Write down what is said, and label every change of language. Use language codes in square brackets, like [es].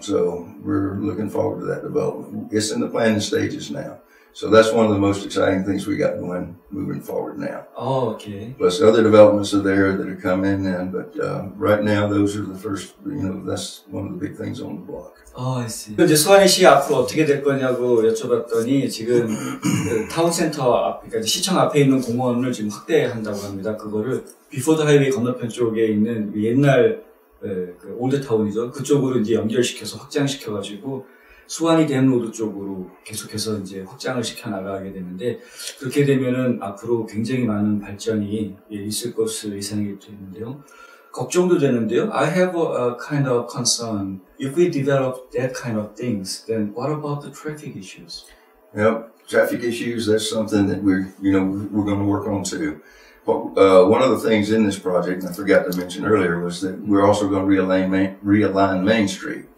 [en] So we're looking forward to that development. It's in the planning stages now. So that's one of the most exciting things we got going moving forward now. Oh, okay. Plus other developments are there that are coming in, but right now those are the first, you know, that's one of the big things on the block. Oh, I see. [ko] 이제 스와니시 앞으로 어떻게 될 거냐고 여쭤봤더니 지금 그 타운센터 앞, 그러니까 시청 앞에 있는 공원을 지금 확대한다고 합니다. 그거를 비포드 하이웨이 건너편 쪽에 있는 옛날 그 올드타운이죠. 그쪽으로 이제 연결시켜서 확장시켜가지고 스와니 댐 로드 쪽으로 계속해서 이제 확장을 시켜 나가게 되는데 그렇게 되면은 앞으로 굉장히 많은 발전이 있을 것으로 예상이 되는데요. 걱정도 되는데요. [en] I have a kind of concern. If we develop that kind of things, then what about the traffic issues? Well, traffic issues, that's something that we're going to work on too. One of the things in this project, and I forgot to mention earlier, was that we're also going to realign Main Street.